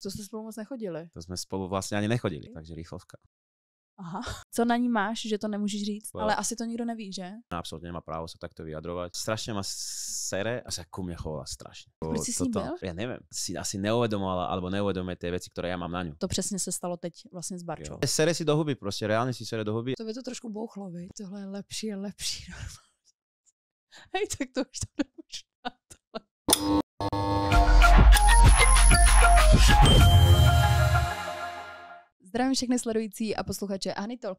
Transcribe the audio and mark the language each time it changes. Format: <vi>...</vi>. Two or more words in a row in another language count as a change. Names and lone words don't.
<cs>to jste spolu moc nechodili.</cs> <sk>To sme spolu vlastne ani nechodili, takže rýchlovka. Aha.</sk> <cs>Co na ní máš, že to nemůžeš říct? Ale asi to nikdo neví, že?</cs> <sk>Absolutne nemá právo sa takto vyjadrovať. Strašne ma sere a sa ku mne chovala strašne.</sk> <cs>Proč si s ní byl?</cs> <sk>Ja neviem, si asi neuvedomovala alebo neuvedomuje tie veci, ktoré ja mám na ňu.</sk> <cs>To přesně se stalo teď vlastně s Barčou.</cs> <sk>Sere si do huby, proste reálne si sere do huby.</sk> <cs>To by to trošku bouchlo, viď? Tohle je lepší a lepší. Hej, tak to už to nemůžu na tohle. Zdravím všechny sledující a posluchače Ahny Talk.</cs>